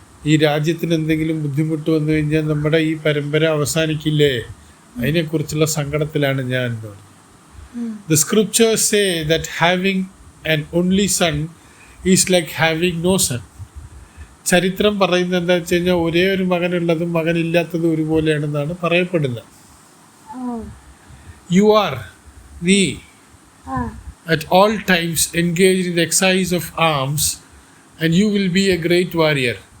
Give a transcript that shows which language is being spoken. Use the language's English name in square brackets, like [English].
[Malayalam] ഈ രാജ്യത്തിന് എന്തെങ്കിലും ബുദ്ധിമുട്ട് വന്നു കഴിഞ്ഞാൽ നമ്മുടെ ഈ പരമ്പര അവസാനിക്കില്ലേ? അതിനെക്കുറിച്ചുള്ള സങ്കടത്തിലാണ് ഞാൻ. [English] The scriptures say that having an only son is like having no son. [Malayalam] ചരിത്രം പറയുന്നത് എന്താ വെച്ച് കഴിഞ്ഞാൽ ഒരേ ഒരു മകനുള്ളതും മകനില്ലാത്തതും ഒരുപോലെയാണെന്നാണ് പറയപ്പെടുന്നത്. [English] You are, നീ, at all times engaged in the exercise of arms, and you will be a great warrior.